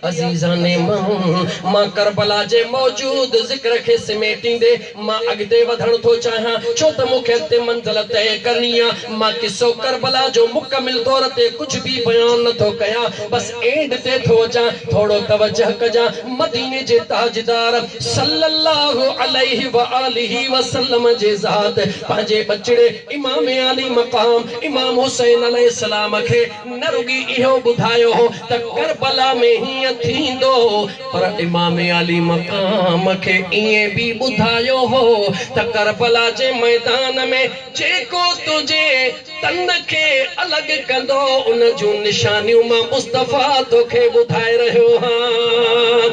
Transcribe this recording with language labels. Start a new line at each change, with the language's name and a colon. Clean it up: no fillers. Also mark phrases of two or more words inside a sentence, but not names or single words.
Sindhi: अज़ीज़ाने मां करबला जे मौजूद ज़िक्र खे समेटींदे मां अॻिते वधण थो चाहियां छो त मूंखे अॻिते मंज़िल तय करणी आहे। मां किसो करबला जो मुकमिल तौर ते कुझु बि बयान नथो कयां, बस एंड ते थो अचां। थोड़ो तवज्जो कजां, मदीने जे ताजदार
Arabic: صلى الله عليه وآله وسلم
Sindhi: जे ज़ात पंहिंजे बचड़े इमाम अली मकाम इमाम हुसैन अलैहिस्सलाम खे न रुगी इहो ॿुधायो हो त करबला में हीअं थींदो, पर इमाम अली मकाम खे ईअं बि ॿुधायो हो त करबला जे मैदान में जेको तुंहिंजे तन खे अलॻि कंदो उन जूं निशानियूं मां मुस्तफ़ा तोखे ॿुधाए रहियो हां।